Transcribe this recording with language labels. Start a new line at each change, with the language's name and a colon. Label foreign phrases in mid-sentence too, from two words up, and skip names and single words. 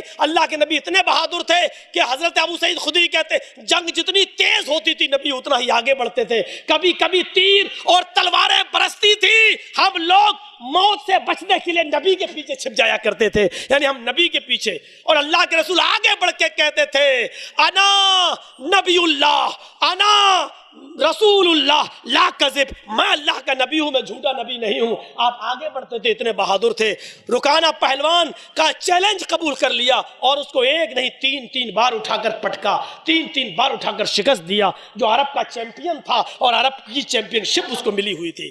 Urdu: اللہ کے نبی اتنے بہادر تھے کہ حضرت ابو سعید خدری کہتے جنگ جتنی تیز ہوتی تھی نبی اتنا ہی آگے بڑھتے تھے. کبھی کبھی تیر اور تلواریں برستی تھی، ہم لوگ موت سے بچنے کے لیے نبی کے پیچھے چھپ جایا کرتے تھے، یعنی ہم نبی کے پیچھے. اور اللہ کے رسول آگے بڑھ کے کہتے تھے
Arabic: أنا نبي الله، أنا رسول الله لا كذب،
Urdu: میں اللہ کا نبی ہوں، میں جھوٹا نبی نہیں ہوں۔ آپ آگے بڑھتے تھے، اتنے بہادر تھے۔ رکانہ پہلوان کا چیلنج قبول کر لیا اور اس کو ایک نہیں تین بار اٹھا کر پٹکا، تین بار اٹھا کر شکست دیا، جو عرب کا چیمپئن تھا اور عرب کی چیمپئن شپ اس کو ملی ہوئی تھی۔